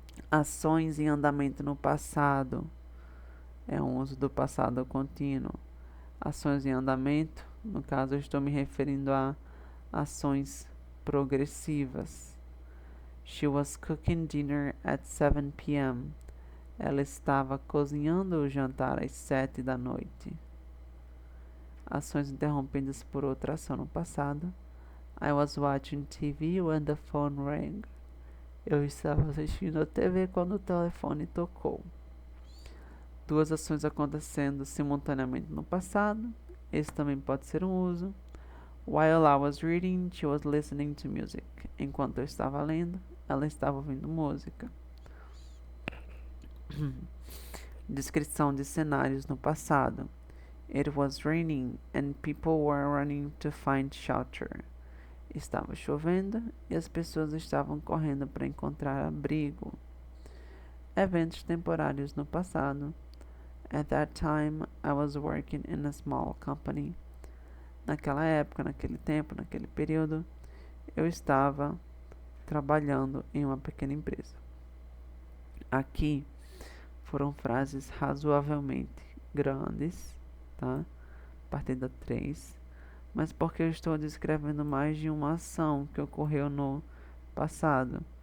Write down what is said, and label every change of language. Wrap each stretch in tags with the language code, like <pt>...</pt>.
<pt>Ações em andamento no passado é um uso do passado contínuo. Ações em andamento, no caso eu estou me referindo a ações progressivas.</pt> <en>She was cooking dinner at 7 p.m.</en> <pt>Ela estava cozinhando o jantar às 7 da noite. Ações interrompidas por outra ação no passado.</pt> <en>I was watching TV when the phone rang.</en> <pt>Eu estava assistindo a TV quando o telefone tocou. Duas ações acontecendo simultaneamente no passado. Esse também pode ser um uso.</pt> <en>While I was reading, she was listening to music.</en> <pt>Enquanto eu estava lendo, ela estava ouvindo música. Descrição de cenários no passado.</pt> <en>It was raining and people were running to find shelter.</en> <pt>Estava chovendo e as pessoas estavam correndo para encontrar abrigo. Eventos temporários no passado.</pt> <en>At that time, I was working in a small company.</en> <pt>Naquela época, naquele tempo, naquele período, eu estava trabalhando em uma pequena empresa. Aqui foram frases razoavelmente grandes, tá? A partir da 3. Mas porque eu estou descrevendo mais de uma ação que ocorreu no passado.</pt>